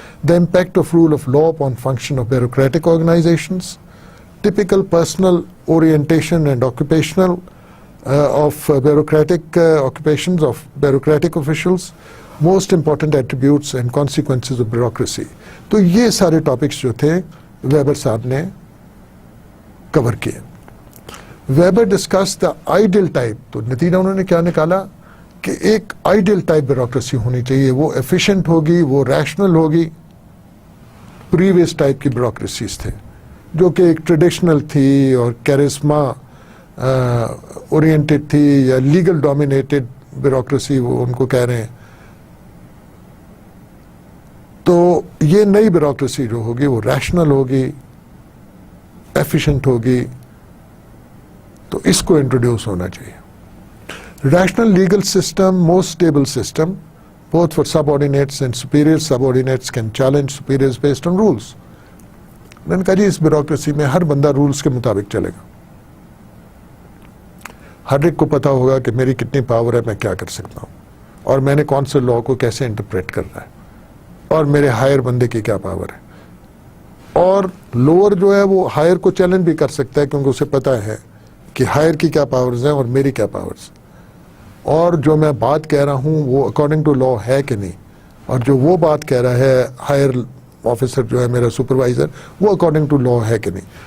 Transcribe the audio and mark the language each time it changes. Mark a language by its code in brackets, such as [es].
[en] The impact of rule of law upon function of bureaucratic organizations, typical personal orientation and occupational of bureaucratic occupations of bureaucratic officials, most important attributes and consequences of bureaucracy. [ur] تو یہ سارے topics جو تھے Weber صاحب نے کور کیے. [en] Weber discuss the ideal type. [ur] تو نتیجہ انہوں نے کیا نکالا کہ ایک آئیڈیل ٹائپ بیوروکریسی ہونی چاہیے, وہ ایفیشینٹ ہوگی, وہ ریشنل ہوگی. پریویس ٹائپ کی بیوروکریسیز تھے جو کہ ایک ٹریڈیشنل تھی اور کیرسما اورینٹڈ تھی, یا لیگل ڈومینیٹڈ بیوروکریسی وہ ان کو کہہ رہے ہیں. تو یہ نئی بیوروکریسی جو ہوگی وہ ریشنل ہوگی, ایفیشینٹ ہوگی. تو اس کو انٹروڈیوس ہونا چاہیے. [en] Rational legal system, most stable system both for subordinates and superior subordinates can challenge superiors based on rules. [ur] میں نے کہا جی اس بیوروکریسی میں ہر بندہ رولز کے مطابق چلے گا, ہر ایک کو پتا ہوگا کہ میری کتنی پاور ہے, میں کیا کر سکتا ہوں, اور میں نے کون سے لا کو کیسے انٹرپریٹ کرنا ہے, اور میرے ہائر بندے کی کیا پاور ہے. اور لوور جو ہے وہ ہائر کو چیلنج بھی کر سکتا ہے کیونکہ اسے پتا ہے کہ ہائر کی کیا پاورز ہیں اور میری کیا پاورز, اور جو میں بات کہہ رہا ہوں وہ اکارڈنگ ٹو لا ہے کہ نہیں, اور جو وہ بات کہہ رہا ہے ہائر آفیسر جو ہے میرا سپروائزر, وہ اکارڈنگ ٹو لا ہے کہ نہیں.